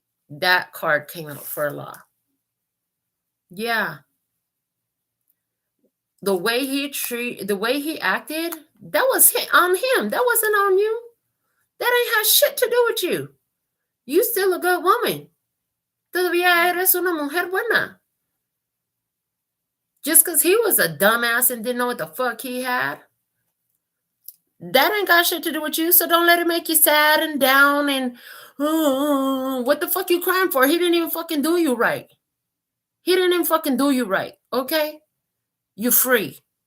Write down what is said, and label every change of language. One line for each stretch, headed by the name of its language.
English: That card came out for law. Yeah. The way he acted, that was on him. That wasn't on you. That ain't had shit to do with you. You still a good woman.
Spanish: Todavía eres una mujer buena.
English: Just because he was a dumbass and didn't know what the fuck he had, that ain't got shit to do with you. So don't let it make you sad and down and what the fuck you crying for? He didn't even fucking do you right. He didn't even fucking do you right. Okay? You're free.